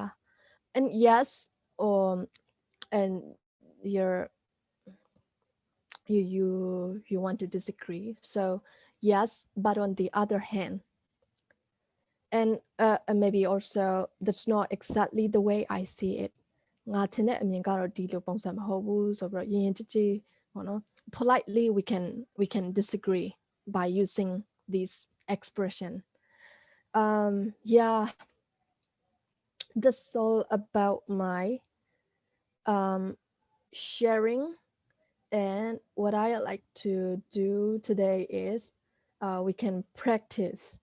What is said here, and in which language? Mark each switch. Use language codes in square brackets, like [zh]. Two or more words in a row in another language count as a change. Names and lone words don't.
[en] And yes, and you're you want to disagree, so yes, but on the other hand. And maybe also that's not exactly the way I see it. [my] ငါထင်တဲ့အမြင်ကတော့ဒီလိုပုံစံမဟုတ်ဘူးဆိုပြီးတော့ရင်ရင်ကြည်ကြည်ပေါ့နော် [en] politely we can disagree by using this expression. Yeah, that's all about my sharing. And what I like to do today is we can practice.